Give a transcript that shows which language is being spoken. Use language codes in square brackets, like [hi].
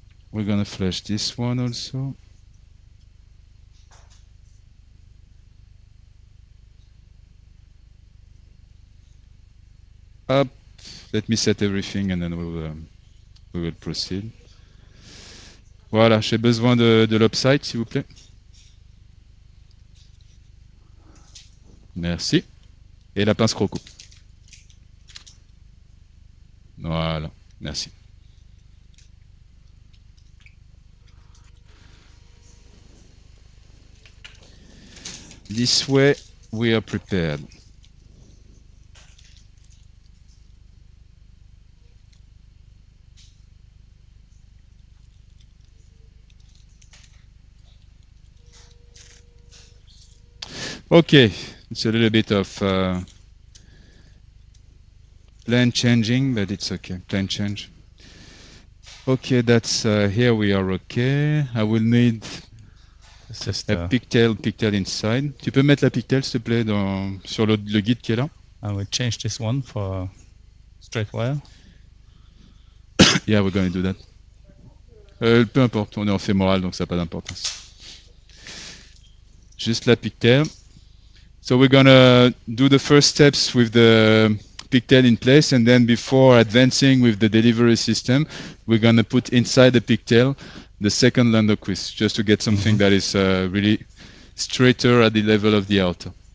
[en] We're gonna flash this one also. Up. Let me set everything and then we will proceed. [fr] Voilà, j'ai besoin de l'upside, s'il vous plaît. Merci. Et la pince croco. Voilà, merci. [en] This way we are prepared. Okay, it's a little bit of plan changing, but it's okay. Plan change. Okay, that's here we are. Okay, I will need It's just a pigtail inside. [fr] Tu peux mettre la pigtail, s'il te plaît, sur le guide qui est là. [en] I will change this one for straight wire. Yeah, we're going to do that. [fr] Peu importe, on est en fémoral, donc ça n'a pas d'importance. Juste la pigtail. [en] So we're gonna do the first steps with the pigtail in place, and then before advancing with the delivery system, we're gonna put inside the pigtail the second lander quiz, just to get something that is really straighter at the level of the outer.